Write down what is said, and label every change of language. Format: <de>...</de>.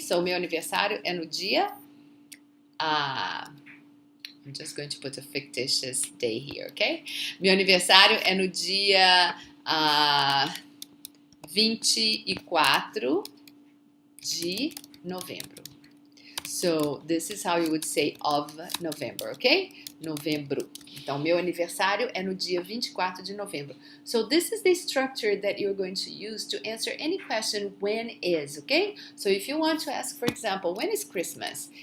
<pt>So, meu aniversário é no dia...</pt> <en>I'm just going to put a fictitious day here, ok?</en> <pt>Meu aniversário é no dia 24 de novembro.</pt> <en>So, this is how you would say of November, ok?</en> <pt>Novembro. Então, meu aniversário é no dia 24 de novembro.</pt> <en>So, this is the structure that you're going to use to answer any question when is, ok? So, if you want to ask, for example, when is Christmas?</en>